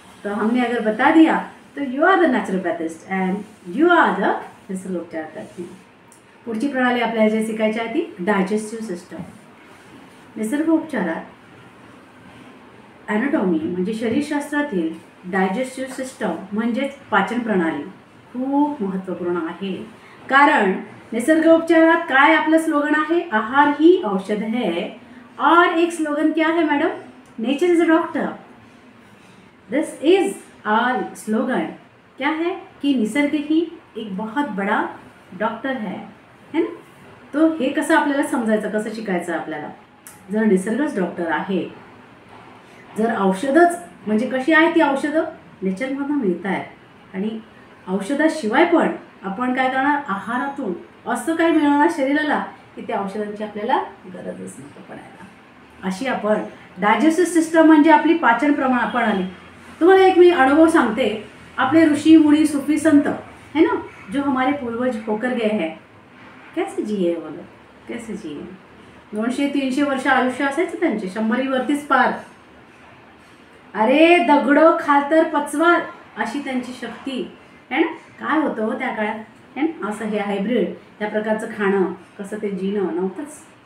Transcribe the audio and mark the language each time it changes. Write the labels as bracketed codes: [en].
[hi] तो हमने अगर बता दिया तो [en] You are the naturopathist and you are the निसर्गोपचार तज्ञ. [mr] पुढची प्रणाली आपल्याला जे शिकायची आहे ती डायजेस्टिव्ह सिस्टम. निसर्गोपचारात ॲनाटॉमी म्हणजे शरीरशास्त्रातील डायजेस्टिव्ह सिस्टम म्हणजेच पाचन प्रणाली खूप महत्त्वपूर्ण आहे. कारण निसर्गोपचारात काय आपलं स्लोगन आहे, आहार ही औषध है. [hi] और एक स्लोगन क्या है madam, [en] Nature is a doctor. This is our slogan. [hi] क्या है कि निसर्ग ही एक बहुत बड़ा डॉक्टर है ना. [mr] तो हे कसं आपल्याला समजायचं, कसं शिकायचं आपल्याला. जर निसर्गच डॉक्टर आहे, जर औषधच म्हणजे कशी आहे ती औषधं नेचरमधून मिळत आहेत आणि औषधाशिवाय पण आपण काय करणार, आहारातून असं काय मिळणार शरीराला की त्या औषधांची आपल्याला गरजच नको पडायला. अशी आपण डायजेस्टिव्ह सिस्टम म्हणजे आपली पाचन प्रणाली. तुम्हाला एक मी अनुभव सांगते. [hi] अपने ऋषि मुनि सूफी संत है ना, जो हमारे पूर्वज होकर गए हैं, कैसे जिए वो लोग, कैसे जिए. [mr] 200-300 वर्ष आयुष्य असायचं त्यांचे, 100वरतीच पार. अरे दगडं खाल तर पचवाल अशी त्यांची शक्ती है ना. काय होतं हो त्या काळात है ना, असं हे हायब्रिड त्या प्रकारचं खाणं, कसं ते जीणं नव्हतंच.